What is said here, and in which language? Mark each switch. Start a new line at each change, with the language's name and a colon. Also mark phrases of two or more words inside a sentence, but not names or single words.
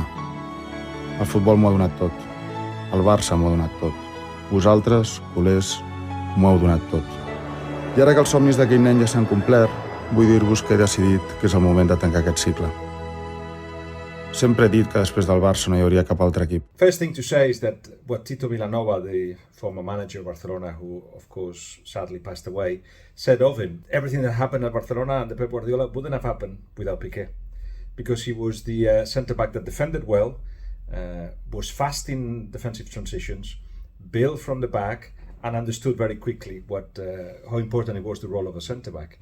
Catalan: El futbol m'ho ha donat tot. El Barça m'ho ha donat tot. Vosaltres, culers, m'ho heu donat tot. I ara que els somnis d'aquell nen ja s'han complert, vull dir-vos que he decidit que és el moment de tancar aquest cicle. Sempre he dit que després del Barça no hi hauria cap altre equip.
English: First thing to say is that what Tito Vilanova, the former manager of Barcelona, who of course sadly passed away, said of him, everything that happened at Barcelona and the Pep Guardiola wouldn't have happened without Piqué, because he was the centre-back that defended well, was fast in defensive transitions, built from the back, and understood very quickly how important it was the role of a centre-back.